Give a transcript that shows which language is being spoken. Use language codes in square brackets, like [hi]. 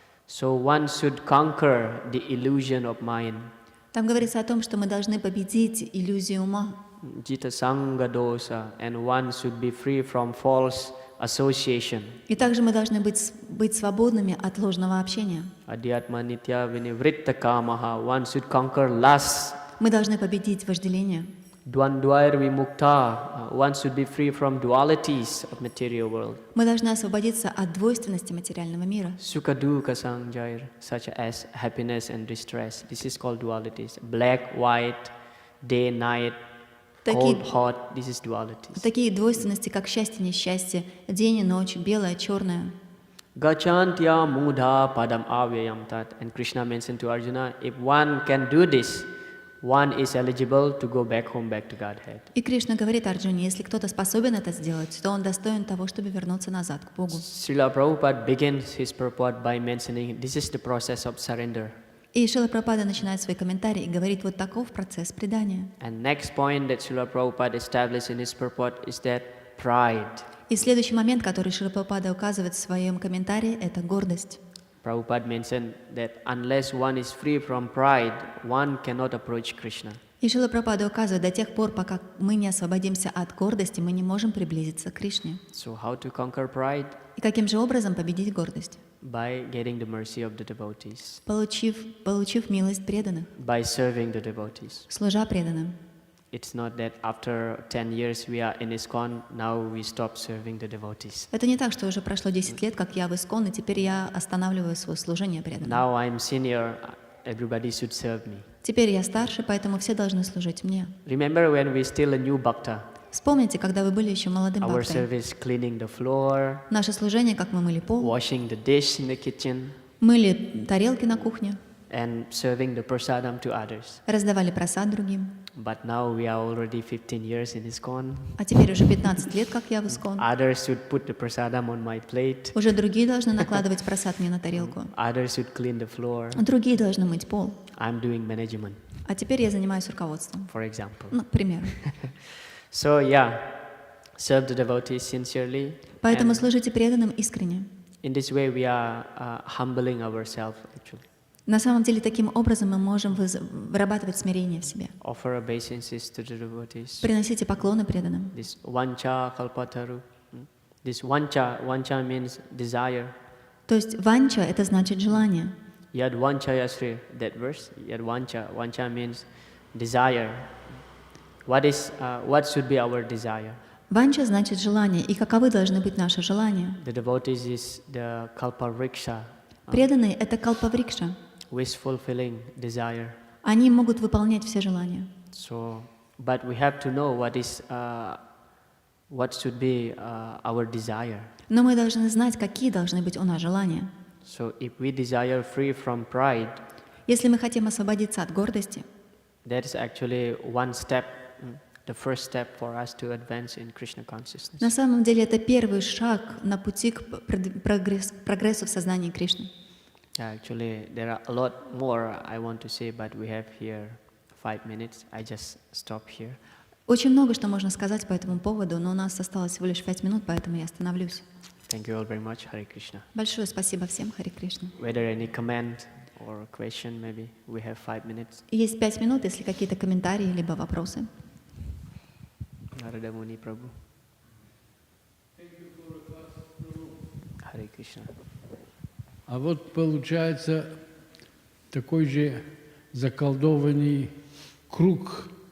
[en] So one should conquer the illusion of mind. [ru] там говорится о том, что мы должны победить иллюзию ума. [sa] Jita sanga dosa, [en] and one should be free from false association. [ru] И также мы должны быть свободными от ложного общения. [sa] Adhyatma nitya vinivritta kamaha, [en] one should conquer lust. [ru] Мы должны победить вожделение. [sa] Dvandvair vimukta, [en] one should be free from dualities of material world. [ru] Мы должны освободиться от двойственности материального мира. [sa] Sukha dukkha sanjair, [en] such as happiness and distress. This is called dualities. Black, white, day, night, cold, hot. This is dualities. [ru] Такие двойственности, как счастье, несчастье, день и ночь, белое, черное. [sa] Gachantya mudha padam avyayam tat. [en] And Krishna mentioned to Arjuna, if one can do this, one is eligible to go back home, back to Godhead. [ru] И Кришна говорит Арджуне, если кто-то способен это сделать, то он достоин того, чтобы вернуться назад к Богу. [en] Srila Prabhupada begins his purport by mentioning this is the process of surrender. [ru] И Шрила Прабхупада начинает свой комментарий и говорит, вот таков процесс предания. [en] And next point that Srila Prabhupada established in his purport is that pride. [ru] И следующий момент, который Шрила Прабхупада указывает в своем комментарии, это гордость. [en] Prabhupada mentioned that unless one is free from pride, one cannot approach Krishna. [ru] И Шрила Прабхупада указывает, до тех пор, пока мы не освободимся от гордости, мы не можем приблизиться к Кришне. [en] So how to conquer pride? [ru] И каким же образом победить гордость? [en] By getting the mercy of the devotees. [ru] Получив милость преданных, [en] By serving the devotees. [ru] служа преданным. [en] It's not that after 10 years we are in ISKCON, now we stop serving the devotees. [ru] Это не так, что уже прошло 10 лет, как я в ИСККОН, и теперь я останавливаю свое служение преданным. [en] Now I'm senior, everybody should serve me. [ru] Теперь я старше, поэтому все должны служить мне. [en] Remember when we still a new bhakta? [ru] Вспомните, когда вы были еще молодым [en] Our [ru] бхактой. [en] service cleaning the floor, [ru] Наше служение, как мы мыли пол, [en] washing the dish in the kitchen, [ru] мыли тарелки на кухне, [en] and serving the prasadam to others. [ru] раздавали просад другим. [en] But now we are already 15 years in ISKCON. [ru] А теперь уже 15 лет, как я в ISKCON. [en] Others should put the prasadam on my plate. [ru] Уже другие должны накладывать просад мне на тарелку. [en] Others should clean the floor. [ru] Другие должны мыть пол. [en] I'm doing management, [ru] А теперь я занимаюсь руководством. [en] for example. [ru] Ну, к примеру. [en] So yeah, serve the devotees sincerely. [ru] Поэтому [en] And [ru] служите преданным искренне. [en] in this way we are humbling ourselves actually. [ru] На самом деле, таким образом мы можем вырабатывать смирение в себе. [en] Offer obeisances to the devotees. [ru] Приносите поклоны преданным. [en] This vancha kalpataru. This vancha means desire. [ru] То есть ванча — это значит желание. [sa] Yad vancha yasri, [en] that verse. Yad vancha means desire. What should be our desire? [ru] Ванча значит желание. И каковы должны быть наши желания? [en] The devotees is the kalpavriksha, [ru] Преданные — это калпаврикша. [en] wish fulfilling desire. [ru] Они могут выполнять все желания. [en] So, but we have to know what should be our desire. [ru] Но мы должны знать, какие должны быть у нас желания. [en] So, if we desire free from pride, [ru] Если мы хотим освободиться от гордости, [en] that is actually one step, the first step for us to advance in Krishna consciousness. [ru] на самом деле это первый шаг на пути к прогрессу в сознании Кришны. [en] Actually, there are a lot more I want to say, but we have here 5 minutes. I just stop here. [ru] Очень много что можно сказать по этому поводу, но у нас осталось всего лишь 5 минут, поэтому я остановлюсь. [en] Thank you all very much. Hare Krishna. [ru] Большое спасибо всем, Харе Кришна. [en] Whether any comment or question, maybe we have 5 minutes. [ru] Есть 5 минут, если какие-то комментарии либо вопросы. [en] Narada Muni Prabhu. Hare Krishna. [ru] А вот получается такой же заколдованный круг.